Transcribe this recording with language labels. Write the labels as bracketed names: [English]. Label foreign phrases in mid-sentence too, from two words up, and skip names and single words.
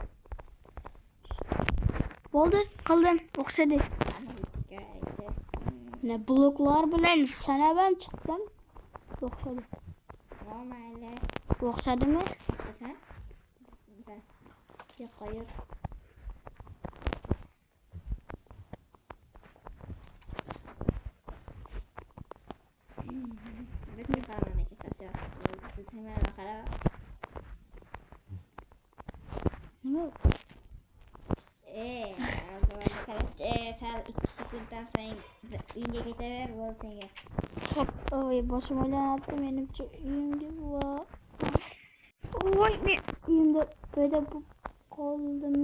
[Uzbek] Bo'ldi, qildim, o'xshadi. Ne bloklar bilan sanabam chiqdim. O'xshadi. Mayli. O'xshadimi? Sen? Yo'q, [Turkish] hayır. Bütün kahraman kesesi var. Hemen bakalım. [Uzbek] Nima? Sen 2 sekunddan so'ng uyga ketaver, bo'ldi senga. Hop, oy boshim aylanadi menimcha uyimga va voy men uyimda paydo bo'lib qoldimmi?